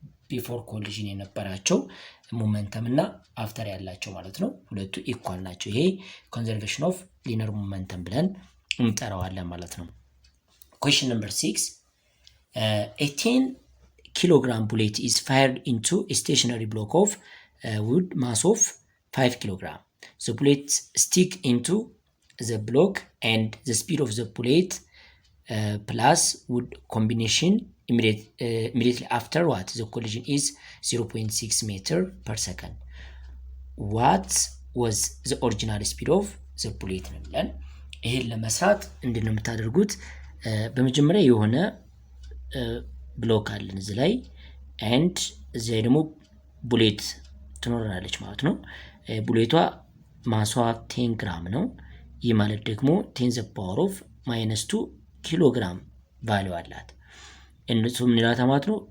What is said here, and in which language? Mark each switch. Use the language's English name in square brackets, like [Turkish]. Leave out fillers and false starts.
[Amharic] ቢፎር ኮሊዥን የነበራቸው ሞመንተም እና አፍተር ያላቸው ማለት ነው። ሁለቱ ኢኳል ናቸው። ይሄ ኮንዘርቬሽን ኦፍ ሊነር ሞመንተም ብለን እንጠራዋለን ማለት ነው። [English] question number 6 a 10 kilogram bullet is fired into a stationary block of wood mass of 5 kilogram. The bullet stick into the block and the speed of the bullet plus wood combination immediately after what? The collision is 0.6 meter per second. What was the original speed of the bullet [Amharic] ነው ብለን ይሄን ለመስራት እንዴት ነው የምታደርጉት? በመጀመሪያ የሆነ ብሎክ አለን እዚህ ላይ and እዚህ ደግሞ ቡሌት ትኖረናለች ማለት ነው። ቡሌቷ ማሷ 10 ግራም ነው። ይህ ማለት ደግሞ 10 [English] the power of -2 [Amharic] ኪሎግራም ቫልዩ አላት። እነሱ ምን ይላታ ማለት ነው?